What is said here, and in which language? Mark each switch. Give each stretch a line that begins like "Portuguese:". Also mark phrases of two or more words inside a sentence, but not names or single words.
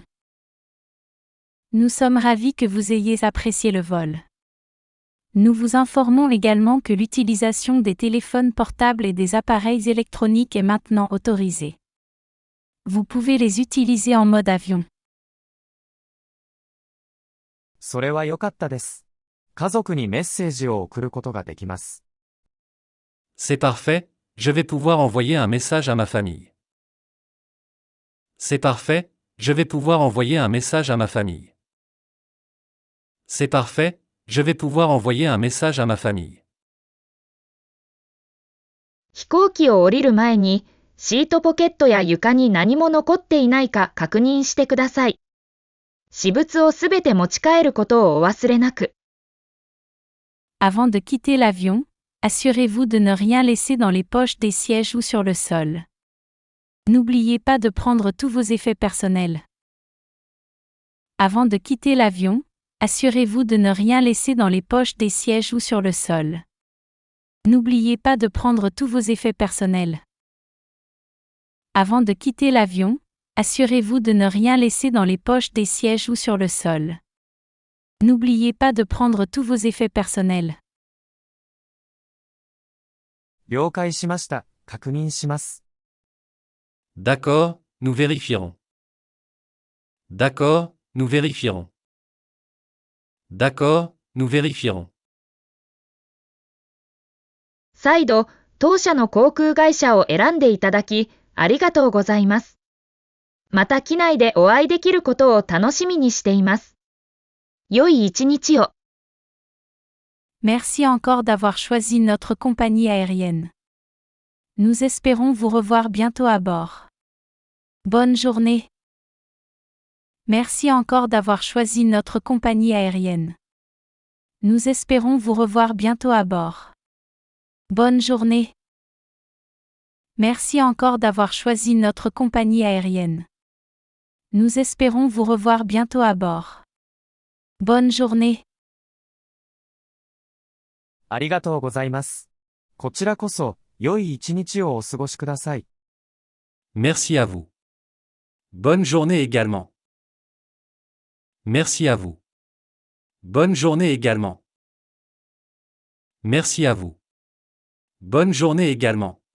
French: Nous sommes ravis que vous ayez apprécié le vol. Nous vous informons également que l'utilisation des téléphones portables et des appareils électroniques est maintenant autorisée. Vous pouvez les utiliser en mode avion.
Japanese: それは良かったです。家族にメッセージを送ることができます。
French: C'est parfait, je vais pouvoir envoyer un message à ma famille. C'est parfait, je vais pouvoir envoyer un message à ma famille. C'est parfait, je vais pouvoir envoyer un message à ma famille.
Japanese: 飛行機を降りる前に、シートポケットや床に何も残っていないか確認してください。私物をすべて持ち帰ることをお忘れなく。
French: Avant de quitter l'avion, assurez-vous de ne rien laisser dans les poches des sièges ou sur le sol. N'oubliez pas de prendre tous vos effets personnels. Avant de quitter l'avion, assurez-vous de ne rien laisser dans les poches des sièges ou sur le sol. N'oubliez pas de prendre tous vos effets personnels. Avant de quitter l'avion, assurez-vous de ne rien laisser dans les poches des sièges ou sur le sol. N'oubliez pas de prendre tous vos effets personnels.
Japanese: 了解しました。確認します。
French: D'accord, nous vérifierons. D'accord, nous vérifierons. D'accord, nous vérifierons.
Japanese: 再度、当社の航空会社を選んでいただき、ありがとうございます。また機内でお会いできることを楽しみにしています。良い一日を。
French: Merci encore d'avoir choisi notre compagnie aérienne. Nous espérons vous revoir bientôt à bord. Bonne journée. Merci encore d'avoir choisi notre compagnie aérienne. Nous espérons vous revoir bientôt à bord. Bonne journée. Merci encore d'avoir choisi notre compagnie aérienne. Nous espérons vous revoir bientôt à bord. Bonne journée.
Japanese: ありがとうございます。こちらこそ、良い一日をお過ごしください。
French: Merci à vous. Bonne journée également. Merci à vous. Bonne journée également. Merci à vous. Bonne journée également.